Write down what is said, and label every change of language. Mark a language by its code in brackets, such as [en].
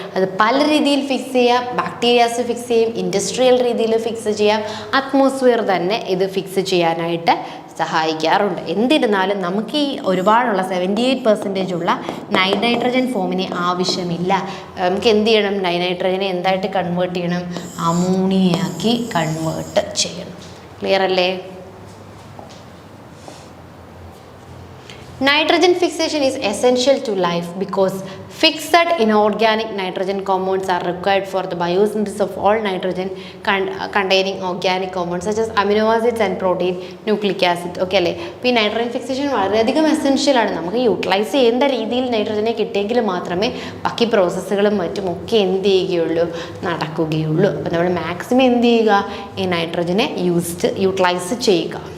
[ml] അത് പല രീതിയിൽ ഫിക്സ് ചെയ്യാം, ബാക്ടീരിയാസ് ഫിക്സ് ചെയ്യും, ഇൻഡസ്ട്രിയൽ രീതിയിൽ ഫിക്സ് ചെയ്യാം, അറ്റ്മോസ്ഫിയർ തന്നെ ഇത് ഫിക്സ് ചെയ്യാനായിട്ട് സഹായിക്കാറുണ്ട്. എന്നിരുന്നാലും നമുക്ക് ഈ ഒരുപാടുള്ള 78% ഉള്ള നൈട്രജൻ ഫോമിനെ ആവശ്യമില്ല. നമുക്ക് എന്ത് ചെയ്യണം, നൈട്രജനെ എന്തായിട്ട് കൺവേർട്ട് ചെയ്യണം, അമോണിയയാക്കി കൺവേർട്ട് ചെയ്യണം. ക്ലിയർ അല്ലേ? [en] Nitrogen fixation is essential to life because fixed inorganic nitrogen compounds are required for the biosynthesis of all nitrogen containing organic compounds such as amino acids and protein, nucleic acid. [ml] Okay അല്ലേ. അപ്പോൾ ഈ nitrogen fixation വളരെയധികം essential ആണ്. നമുക്ക് utilise ചെയ്യേണ്ട രീതിയിൽ നൈട്രജനെ കിട്ടിയെങ്കിൽ മാത്രമേ ബാക്കി പ്രോസസ്സുകളും മറ്റും ഒക്കെ എന്ത് ചെയ്യുകയുള്ളൂ, നടക്കുകയുള്ളൂ. അപ്പോൾ നമ്മൾ മാക്സിമം എന്ത് ചെയ്യുക, ഈ നൈട്രജനെ യൂട്ടിലൈസ് ചെയ്യുക.